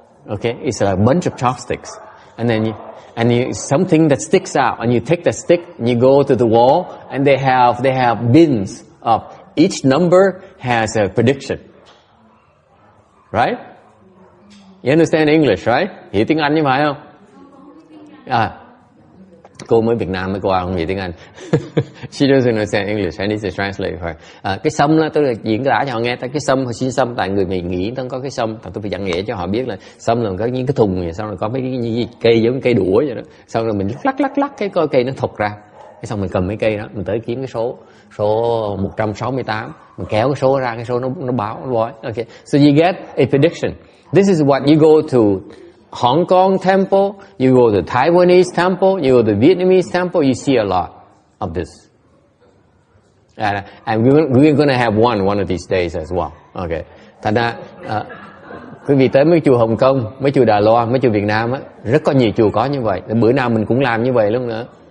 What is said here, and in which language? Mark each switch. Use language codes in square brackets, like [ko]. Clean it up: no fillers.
[en] Okay, it's a bunch of chopsticks, and then something that sticks out, and you take the stick and you go to the wall, and they have bins of each number has a prediction. Right? You understand English, right? [vi] Hiểu tiếng Anh như phải không? Cô mới Việt Nam mới qua không hiểu tiếng Anh. [en] She doesn't understand English. I need to translate for her. [vi] Cái sâm đó, tôi là diễn tả cho họ nghe. Cái sâm, họ xin sâm, tại người mình nghĩ nó có cái sâm. Tôi phải giảng nghĩa cho họ biết là sâm là có những cái thùng vậy, xong rồi có mấy cái cây giống cây đũa vậy đó. Xong rồi mình lắc cái cây nó thụt ra. Xong mình cầm mấy cây đó, mình tới kiếm cái số 168, mình kéo cái số ra, cái số nó báo nó nói. [en] Okay, so you get a prediction. This is what you go to Hong Kong temple, you go to Taiwanese temple, you go to Vietnamese temple, you see a lot of this. And we're going to have one of these days as well. Okay. [vi] Thành ra quý vị tới mấy chùa Hồng Kông, mấy chùa Đài Loan, mấy chùa Việt Nam á, rất có nhiều chùa có như vậy. Bữa nào mình cũng làm như vậy luôn nữa.